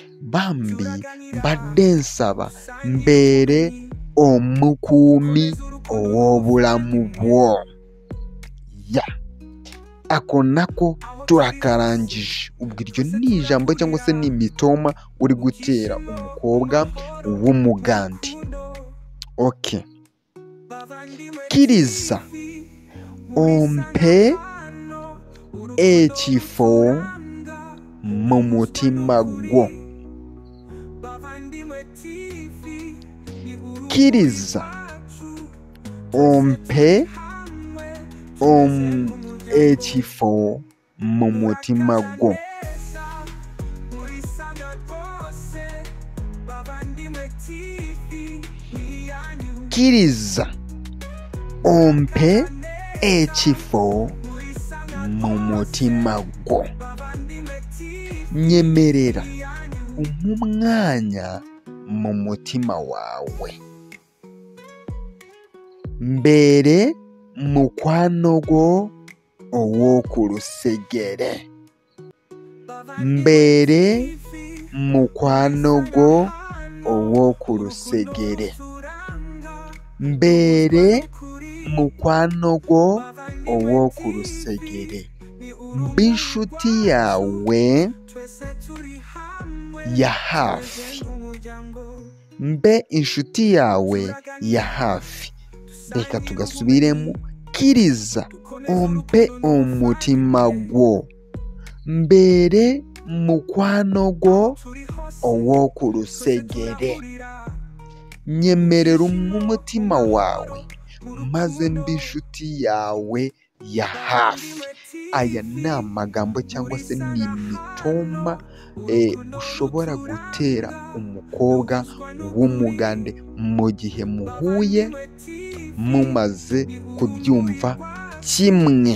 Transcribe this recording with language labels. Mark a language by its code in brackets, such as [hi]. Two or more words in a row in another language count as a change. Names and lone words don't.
[lg] bambi mbadde nsaba mbeere omukuumi ow'obulamu bwo. [rw] Ako nako turakarangije. Ubwo iryo ni ijambo cyangwa se ni imitoma uri gutera umukobwa w'umugande. [lg] Kkiriza ompe ekifo mu mutima gwo. Kkiriza ompe ekifo mu mutima gwo. Kkiriza ompe ekifo mu mutima gwo. [rw] Nyemerera umpe umwanya mu mutima wawe. [lg] Mbeere mukwano gwo ow'oku lusegere. Mbeere mukwano gwo ow'oku lusegere. Mbeere mukwano gwo ow'oku lusegere. [rw] Mbe inshuti yawe ya hafi. Mbe inshuti yawe ya hafi. Reka tugasubiremo. [lg] Kkiriza ompe omutima gwo. Mbeere mukwano gwo ow'oku lusegere. [rw] Nyemerera umutima wawe maze mbe inshuti yawe ya hafi. Aya ni amagambo cyangwa se ni imitoma ushobora gutera umukobwa w'umugande mu gihe muhuye mumaze kubyumva kimwe.